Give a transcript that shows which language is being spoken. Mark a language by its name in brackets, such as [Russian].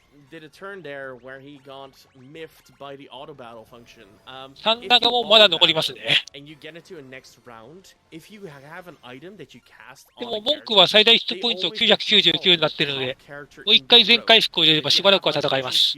[English] Did a turn there where he got miffed by the auto battle function. [Japanese] サンダーがもうまだ残りますね。 [English] And you get into a next round, if you have an item that you cast on [Japanese] でも文句は最大ヒットポイント999になっているので、もう一回全回復を入れればしばらくは戦います。